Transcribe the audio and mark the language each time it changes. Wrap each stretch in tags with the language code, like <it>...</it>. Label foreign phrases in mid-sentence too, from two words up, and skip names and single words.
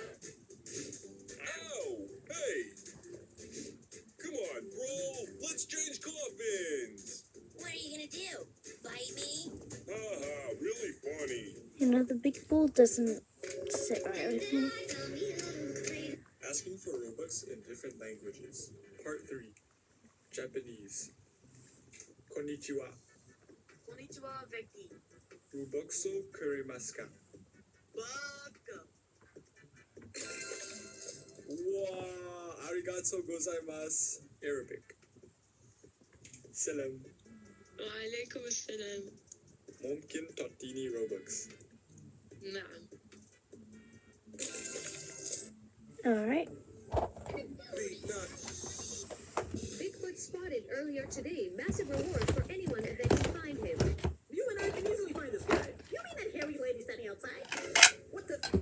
<en>Ow! Hey! Come on, bro. Let's change coffins. What are you gonna do? Bite me? Haha, really funny. You know the big bowl doesn't sit right with me. Asking for Robux in different languages. Part 3. Japanese. Konnichiwa. Konnichiwa, Veki.</en> <ja>ロボックス くれますか? Baka. Wow, ありがとう ございます.</ja> <en>Arabic. Salam.</en> <ar>وعليكم السلام. ممكن تعطيني روبكس؟ نعم.</ar> <en>Alright. Bigfoot spotted earlier today. Massive reward for anyone that can find him. You and I can easily find this guy. You mean that hairy lady standing outside? What the?</en>